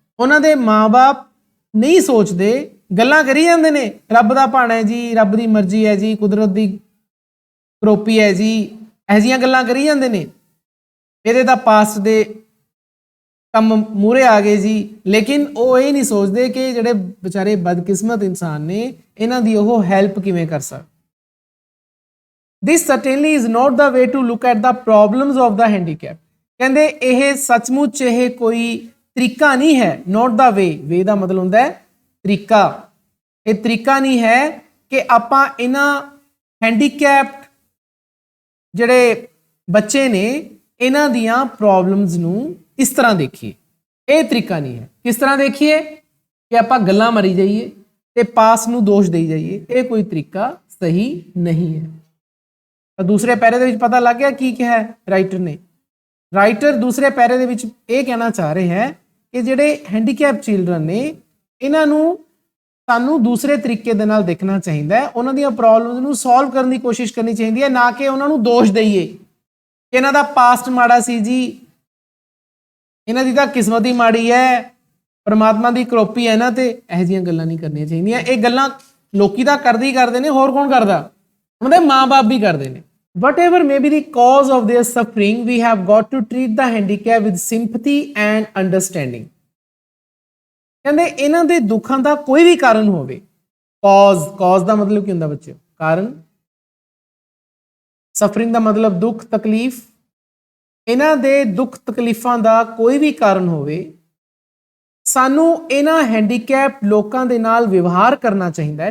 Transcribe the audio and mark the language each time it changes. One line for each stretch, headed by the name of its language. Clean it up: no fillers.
Punjabi: ਉਹਨਾਂ ਦੇ ਮਾਂ-ਬਾਪ ਨਹੀਂ ਸੋਚਦੇ, ਗੱਲਾਂ ਕਰੀ ਜਾਂਦੇ ਨੇ, ਰੱਬ ਦਾ ਭਾਣਾ ਹੈ ਜੀ, ਰੱਬ ਦੀ ਮਰਜ਼ੀ ਹੈ ਜੀ, ਕੁਦਰਤ ਦੀ ਕਰੋਪੀ ਹੈ ਜੀ, ਇਹੋ ਜਿਹੀਆਂ ਗੱਲਾਂ ਕਰੀ ਜਾਂਦੇ ਨੇ। ਇਹਦੇ ਤਾਂ ਪਾਸਟ ਦੇ ਕੰਮ ਮੂਹਰੇ ਆ ਗਏ ਜੀ। ਲੇਕਿਨ ਉਹ ਇਹ ਨਹੀਂ ਸੋਚਦੇ ਕਿ ਜਿਹੜੇ ਵਿਚਾਰੇ ਬਦਕਿਸਮਤ ਇਨਸਾਨ ਨੇ, ਇਹਨਾਂ ਦੀ ਉਹ ਹੈਲਪ ਕਿਵੇਂ ਕਰ ਸਕਦੇ।
English: This certainly is not the way to look at the problems of the handicap।
Punjabi: ਕਹਿੰਦੇ ਇਹ ਸੱਚਮੁੱਚ ਇਹ ਕੋਈ ਤਰੀਕਾ ਨਹੀਂ ਹੈ।
English: not the way,
Punjabi: way ਦਾ ਮਤਲਬ ਹੁੰਦਾ ਹੈ ਤਰੀਕਾ। ਇਹ ਤਰੀਕਾ ਨਹੀਂ ਹੈ ਕਿ ਆਪਾਂ ਇਹਨਾਂ ਹੈਂਡੀਕੈਪਡ ਜਿਹੜੇ ਬੱਚੇ ਨੇ ਇਹਨਾਂ ਦੀਆਂ ਪ੍ਰੋਬਲਮਸ ਨੂੰ ਇਸ ਤਰ੍ਹਾਂ ਦੇਖੀਏ। ਇਹ ਤਰੀਕਾ ਨਹੀਂ ਹੈ। ਕਿਸ ਤਰ੍ਹਾਂ ਦੇਖੀਏ? ਕਿ ਆਪਾਂ ਗੱਲਾਂ ਮਾਰੀ ਜਾਈਏ ਤੇ ਪਾਸ ਨੂੰ ਦੋਸ਼ ਦੇਈ ਜਾਈਏ। ਇਹ ਕੋਈ ਤਰੀਕਾ ਸਹੀ ਨਹੀਂ ਹੈ। ਤਾਂ ਦੂਸਰੇ ਪੈਰੇ ਦੇ ਵਿੱਚ ਪਤਾ ਲੱਗ ਗਿਆ ਕੀ ਕਿਹਾ ਹੈ ਰਾਈਟਰ ਨੇ। ਰਾਈਟਰ ਦੂਸਰੇ ਪੈਰੇ ਦੇ ਵਿੱਚ ਇਹ ਕਹਿਣਾ ਚਾਹ ਰਿਹਾ ਹੈ ਕਿ ਜਿਹੜੇ ਹੈਂਡੀਕੈਪ ਚਿਲਡਰਨ ਨੇ, ਇਹਨਾਂ ਨੂੰ ਸਾਨੂੰ ਦੂਸਰੇ ਤਰੀਕੇ ਦੇ ਨਾਲ ਦੇਖਣਾ ਚਾਹੀਦਾ ਹੈ। ਉਹਨਾਂ ਦੀਆਂ ਪ੍ਰੋਬਲਮਸ ਨੂੰ ਸੋਲਵ ਕਰਨ ਦੀ ਕੋਸ਼ਿਸ਼ ਕਰਨੀ ਚਾਹੀਦੀ ਹੈ, ਨਾ ਕਿ ਉਹਨਾਂ ਨੂੰ ਦੋਸ਼ ਦਈਏ ਕਿ ਇਹਨਾਂ ਦਾ ਪਾਸਟ ਮਾੜਾ ਸੀ ਜੀ, ਇਹਨਾਂ ਦੀ ਤਾਂ ਕਿਸਮਤ ਹੀ ਮਾੜੀ ਹੈ, ਪਰਮਾਤਮਾ ਦੀ ਕਰੋਪੀ ਹੈ ਨਾ। ਤੇ ਇਹੋ ਜਿਹੀਆਂ ਗੱਲਾਂ ਨਹੀਂ ਕਰਨੀਆਂ ਚਾਹੀਦੀਆਂ। ਇਹ ਗੱਲਾਂ ਲੋਕੀ ਤਾਂ ਕਰਦੇ ਹੀ ਕਰਦੇ ਨੇ, ਹੋਰ ਕੌਣ ਕਰਦਾ? ਉਹਨਾਂ ਦੇ ਮਾਂ-ਬਾਪ ਵੀ ਕਰਦੇ ਨੇ।
English: Whatever may be the cause of their suffering, we have got to treat the handicap with sympathy and understanding।
Punjabi: ਕਹਿੰਦੇ ਇਹਨਾਂ ਦੇ ਦੁੱਖਾਂ ਦਾ ਕੋਈ ਵੀ ਕਾਰਨ ਹੋਵੇ, cause ਦਾ ਮਤਲਬ ਕੀ ਹੁੰਦਾ ਬੱਚਿਓ? ਕਾਰਨ। ਸਫਰਿੰਗ ਦਾ ਮਤਲਬ ਦੁੱਖ ਤਕਲੀਫ। ਇਹਨਾਂ ਦੇ ਦੁੱਖ ਤਕਲੀਫਾਂ ਦਾ ਕੋਈ ਵੀ ਕਾਰਨ ਹੋਵੇ, ਸਾਨੂੰ ਇਹਨਾਂ ਹੈਂਡੀਕੈਪ ਲੋਕਾਂ ਦੇ ਨਾਲ ਵਿਵਹਾਰ ਕਰਨਾ ਚਾਹੀਦਾ ਹੈ।